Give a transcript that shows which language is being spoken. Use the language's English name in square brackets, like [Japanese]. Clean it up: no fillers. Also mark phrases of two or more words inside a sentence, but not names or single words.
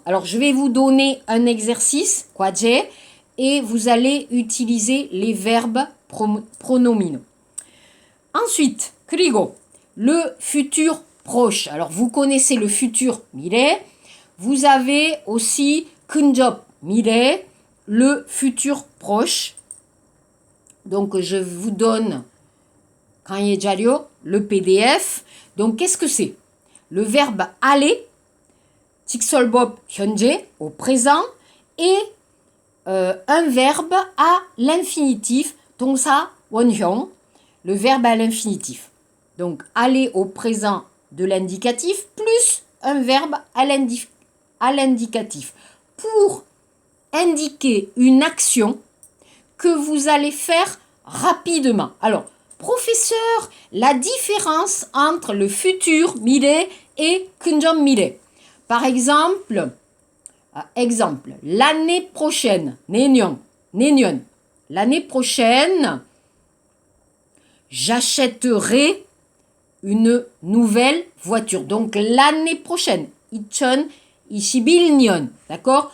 [French] Alors je vais vous donner un exercice, quadje, et vous allez utiliser les verbes pronominaux. Ensuite, 그리고, le futur proche. Alors vous connaissez le futur 미래. Vous avez aussi [Korean] 근접 미래, [French] le futur proche. Donc je vous donne [Korean] 강의 자료, [French] le PDF. Donc qu'est-ce que c'est? Le verbe aller, [Korean] 직설법 현재, [French] au présent, et un verbe à l'infinitif, [Korean] 동사 원형, [French] le verbe à l'infinitif. Donc aller au présent de l'indicatif plus un verbe à l'indicatif pour indiquer une action que vous allez faire rapidement. Alors, professeur, la différence entre le futur 미래 et [Korean] 근접 미래. [French] Par exemple, l'année prochaine, 내년. L'année prochaine, j'achèterai une nouvelle voiture. Donc l'année prochaine, 2021년, d'accord?